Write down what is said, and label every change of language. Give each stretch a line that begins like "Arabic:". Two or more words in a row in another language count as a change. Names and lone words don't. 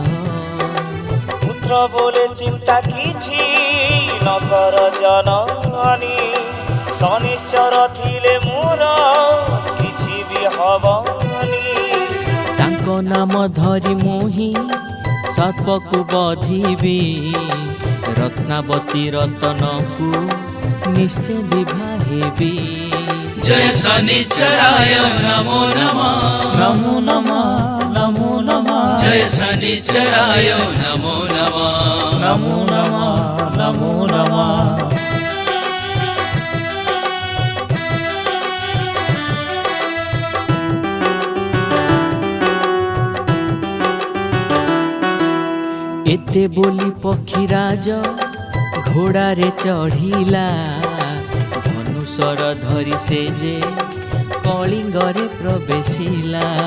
Odia: ପୁତ୍ର ବୋଲେ ଚିନ୍ତା କିଛି ନ କର ଜନନୀ ଶନିଶ୍ଚର ଥିଲେ ମୋର କିଛି ବି ହବନି। ତାଙ୍କ ନାମ ଧରି ମୁହିଁ ସର୍ପକୁ ବଧିବି ରତ୍ନାବତୀ ରତନକୁ ନିଶ୍ଚୟ ବିଭା ହେବି।
Sanskrit: जय शनिश्चराय नमो नमः ନମୋ ନମଃ ନମୋ ନମଃ जय शनिश्चराय नमो नमः ନମୋ ନମଃ ନମୋ ନମଃ।
Odia: ଏତେ ବୋଲି ପକ୍ଷୀରାଜ ଘୋଡ଼ାରେ ଚଢ଼ିଲା ଧନୁଷର ଧରି ସେ ଯେ କଳିଙ୍ଗରେ ପ୍ରବେଶିଲା।